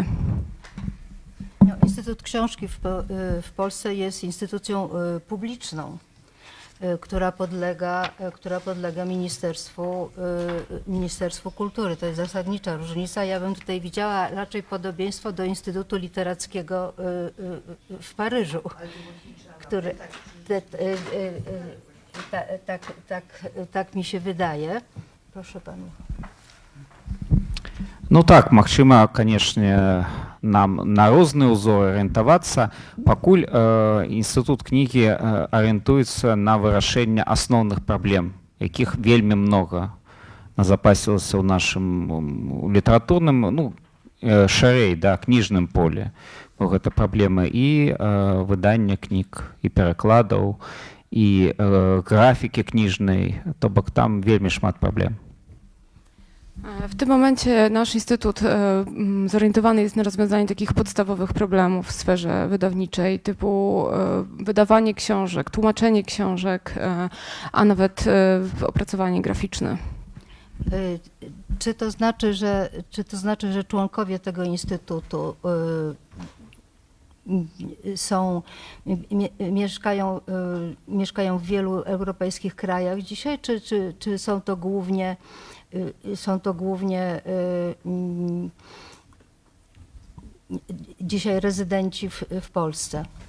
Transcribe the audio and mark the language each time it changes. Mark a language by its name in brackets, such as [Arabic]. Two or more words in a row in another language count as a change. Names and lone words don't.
[Polish] No, Instytut Książki w Polsce jest instytucją publiczną, która podlega Ministerstwu Kultury. To jest zasadnicza różnica. Ja bym tutaj widziała raczej podobieństwo do Instytutu Literackiego w Paryżu, który tak mi się wydaje. Proszę pana. [Belarusian] Ну так, магчыма, канешне, нам на розны ўзор арыентавацца, пакуль інстытут кнігі арыентуецца на вырашэнне асноўных праблем, якіх вельмі многа назапасілася ў нашым літаратурным, ну, шырэй, да, кніжным поле. Гэта праблемы і выдання кніг, і перакладаў, і графікі кніжнай, то бок там вельмі шмат праблем. [Polish] W tym momencie nasz instytut zorientowany jest na rozwiązanie takich podstawowych problemów w sferze wydawniczej, typu wydawanie książek, tłumaczenie książek, a nawet opracowanie graficzne. Czy to znaczy, że członkowie tego instytutu mieszkają w wielu europejskich krajach dzisiaj, czy są to głównie dzisiaj rezydenci w Polsce?